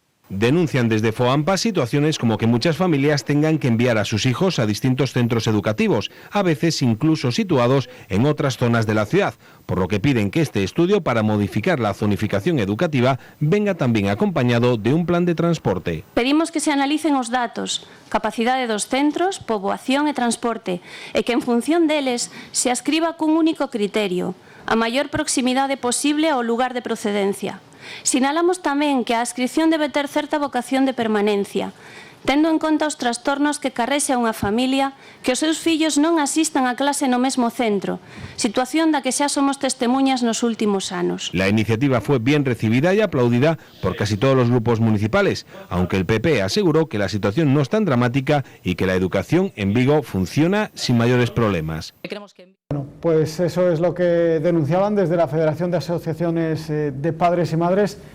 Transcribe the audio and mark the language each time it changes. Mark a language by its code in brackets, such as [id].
[es] Denuncian desde FOAMPAS situaciones como que muchas familias tengan que enviar a sus hijos a distintos centros educativos, a veces incluso situados en otras zonas de la ciudad, por lo que piden que este estudio para modificar la zonificación educativa venga tamén acompañado de un plan de transporte. [gl] Pedimos que se analicen os datos, capacidade dos centros, poboación e transporte, e que en función deles se ascriba cun único criterio, a maior proximidade posible ao lugar de procedencia. Sinalamos tamén que a adscripción debe ter certa vocación de permanencia, tendo en conta os trastornos que carrexe a unha familia que os seus fillos non asistan a clase no mesmo centro, situación da que xa somos testemuñas nos últimos anos. [es] La iniciativa fue bien recibida y aplaudida por casi todos los grupos municipales, aunque el PP aseguró que la situación no es tan dramática y que la educación en Vigo funciona sin mayores problemas. Bueno, pues eso es lo que denunciaban desde la Federación de Asociaciones de Padres y Madres.